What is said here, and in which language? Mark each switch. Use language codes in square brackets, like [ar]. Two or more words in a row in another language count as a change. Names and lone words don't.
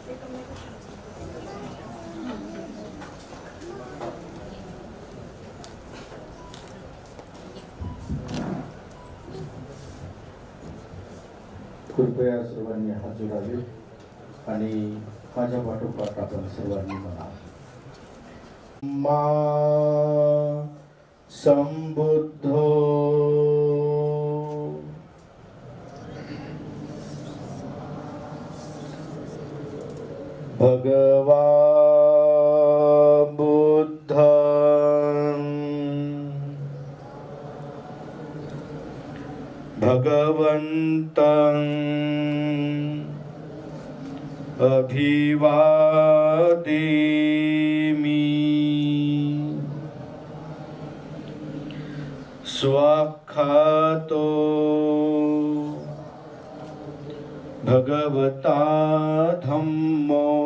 [mr] कृपया सर्वांनी हात जोडावे आणि माझ्या पाठोपाठ आपण सर्वांनी म्हणा, [pi] मा संबुद्धो भगवा बुद्ध भगवन्तं अभिवादेमि स्वाख्यातो भगवता धम्मो